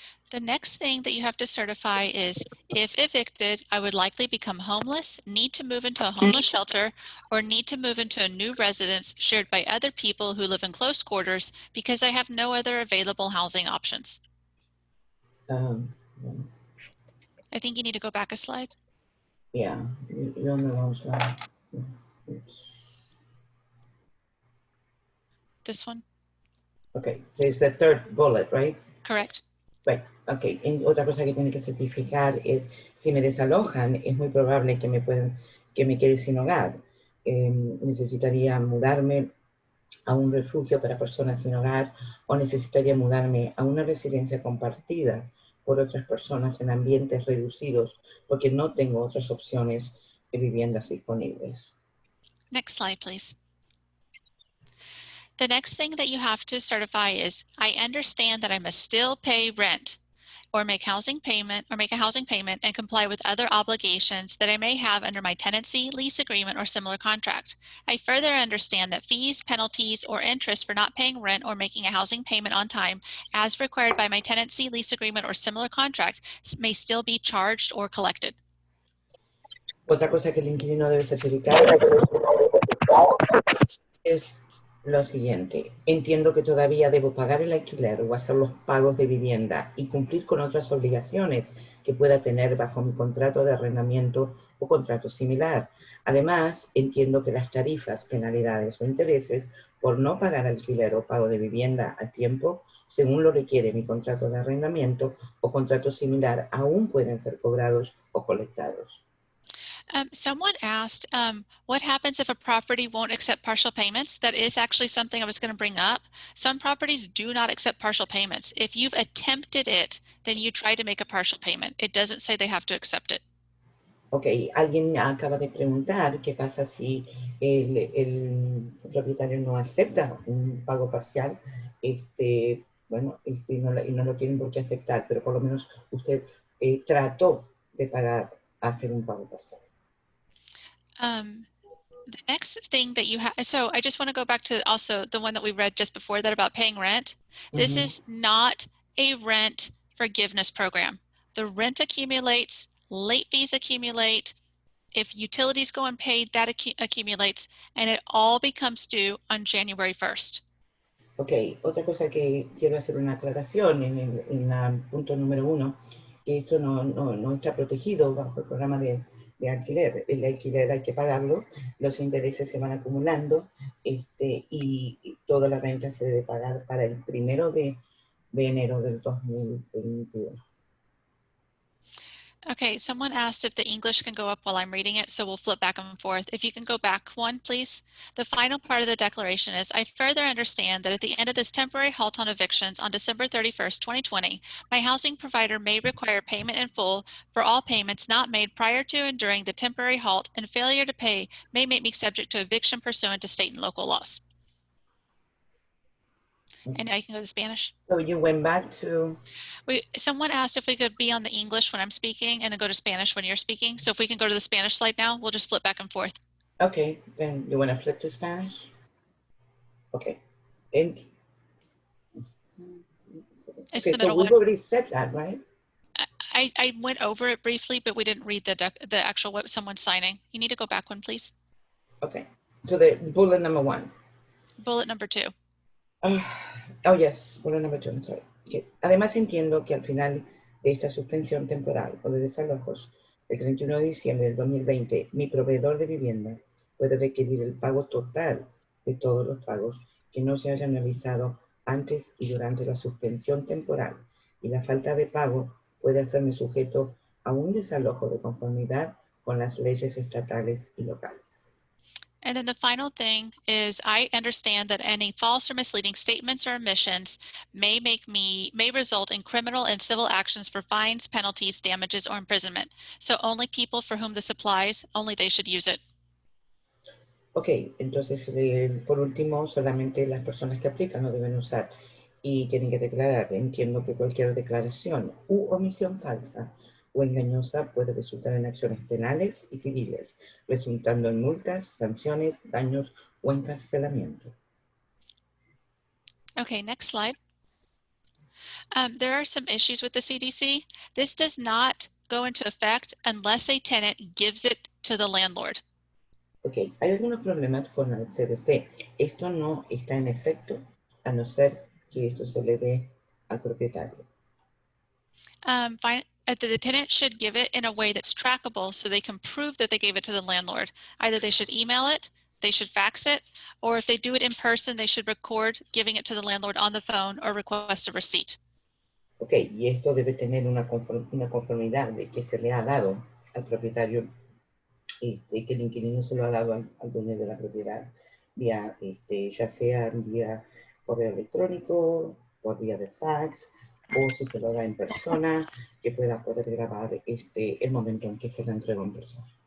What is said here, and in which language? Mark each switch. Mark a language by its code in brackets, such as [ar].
[en] The next thing that you have to certify is, if evicted, I would likely become homeless, need to move into a homeless shelter, or need to move into a new residence shared by other people who live in close quarters because I have no other available housing options. I think you need to go back a slide. Yeah, you're on the wrong slide. Oops. This one? Okay, so it's the third bullet, right? Correct. Right, okay. [es] Otra cosa que tiene que certificar es, si me desalojan, es muy probable que me quede sin hogar. Necesitaría mudarme a un refugio para personas sin hogar o necesitaría mudarme a una residencia compartida por otras personas en ambientes reducidos porque no tengo otras opciones de viviendas disponibles. [en] Next slide, please. The next thing that you have to certify is, I understand that I must still pay rent or make a housing payment and comply with other obligations that I may have under my tenancy, lease agreement, or similar contract. I further understand that fees, penalties, or interest for not paying rent or making a housing payment on time as required by my tenancy, lease agreement, or similar contract may still be charged or collected. [es] Otra cosa que el inquilino debe certificar es lo siguiente. Entiendo que todavía debo pagar el alquiler o hacer los pagos de vivienda y cumplir con otras obligaciones que pueda tener bajo mi contrato de arrendamiento o contrato similar. Además, entiendo que las tarifas, penalidades o intereses por no pagar alquiler o pago de vivienda a tiempo, según lo requiere mi contrato de arrendamiento o contrato similar, aún pueden ser cobrados o colectados. [en] Someone asked, what happens if a property won't accept partial payments? That is actually something I was going to bring up. Some properties do not accept partial payments. If you've attempted it, then you try to make a partial payment. It doesn't say they have to accept it. [es] Ok, alguien acaba de preguntar qué pasa si el propietario no acepta un pago parcial. Bueno, y no lo tienen por qué aceptar, pero por lo menos usted trató de pagar, hacer un pago parcial. [en] The next thing that you have, so I just want to go back to also the one that we read just before that about paying rent. This is not a rent forgiveness program. The rent accumulates, late fees accumulate, If utilities go unpaid, that accumulates, and it all becomes due on January 1st. [es] Ok, otra cosa que quiero hacer una aclaración en la punto número 1, que esto no está protegido bajo el programa de alquiler. El alquiler hay que pagarlo, los intereses se van acumulando y toda la renta se debe pagar para el 1 de enero del 2021. [en] Okay, someone asked if the English can go up while I'm reading it, so we'll flip back and forth. If you can go back one, please. The final part of the declaration is, I further understand that at the end of this temporary halt on evictions on December 31st, 2020, my housing provider may require payment in full for all payments not made prior to and during the temporary halt, and failure to pay may make me subject to eviction pursuant to state and local laws. And now you can go to Spanish. So you went back to... Someone asked if we could be on the English when I'm speaking and then go to Spanish when you're speaking. So if we can go to the Spanish slide now, we'll just flip back and forth. Okay, then you want to flip to Spanish? Okay. It's Okay, the so middle we've one. already said that, right? I went over it briefly, but we didn't read the actual what someone's signing. You need to go back one, please. Okay, so the bullet number 1. Bullet number 2. Oh, yes, bullet number 2, I'm sorry. Okay. [es] Además entiendo que al final de esta suspensión temporal o de desalojos, el 31 de diciembre del 2020, mi proveedor de vivienda puede requerir el pago total de todos los pagos que no se hayan realizado antes y durante la suspensión temporal, y la falta de pago puede hacerme sujeto a un desalojo de conformidad con las leyes estatales y locales. [en] And then the final thing is, I understand that any false or misleading statements or omissions may result in criminal and civil actions for fines, penalties, damages, or imprisonment. So only people for whom this applies, only they should use it. [es] Ok, entonces por último, solamente las personas que aplican lo deben usar y tienen que declarar. Entiendo que cualquier declaración u omisión falsa o engañosa puede resultar en acciones penales y civiles, resultando en multas, sanciones, daños o encarcelamiento. [en] Okay, next slide. There are some issues with the CDC. This does not go into effect unless a tenant gives it to the landlord. [es] Ok, hay algunos problemas con el CDC. Esto no está en efecto a no ser que esto se le dé al propietario. [en] The tenant should give it in a way that's trackable so they can prove that they gave it to the landlord. Either they should email it, they should fax it, or if they do it in person, they should record giving it to the landlord on the phone or request a receipt. [es] Ok, y esto debe tener una conformidad de que se le ha dado al propietario, que el inquilino se lo ha dado al dueño de la propiedad, vía, ya sea vía correo electrónico, por vía de fax, o si se lo da en persona, que pueda poder grabar el momento en que se lo entregó en persona.